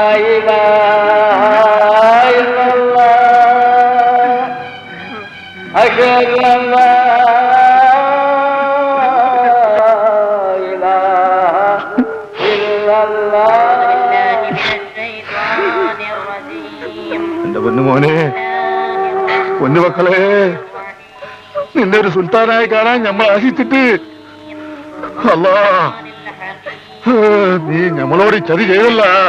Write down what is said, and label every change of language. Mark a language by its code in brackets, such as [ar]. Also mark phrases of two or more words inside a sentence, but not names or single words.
[ar] إله إلا الله أشهد أن لا إله إلا الله. [ml] എന്റെ പൊന്നുമോനെ, പൊന്നുമക്കളെ, നിന്നെ ഒരു സുൽത്താനായി കാണാൻ നമ്മൾ ആശിച്ചിട്ട് അല്ലാ, നീ നമ്മളോട് ചതി ചെയ്തല്ല.